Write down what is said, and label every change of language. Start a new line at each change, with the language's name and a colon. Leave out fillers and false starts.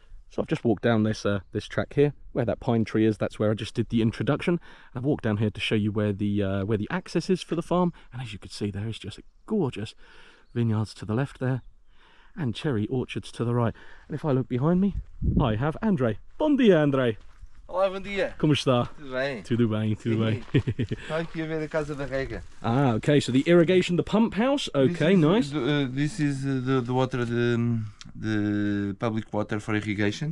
English: So I've just walked down this track here, where that pine tree is. That's where I just did the introduction. I've walked down here to show you where the access is for the farm, and as you can see, there is just a gorgeous vineyards to the left there, and cherry orchards to the right. And if I look behind me, I have Andre.
Portuguese: Bom dia, Andre. Olá, bom dia. Como está? Tudo bem? Tudo bem, tudo bem. Estou aqui a ver a casa da rega.
English: Ah, okay. So the irrigation, the pump house. Okay, nice. This is the water, the public water for irrigation.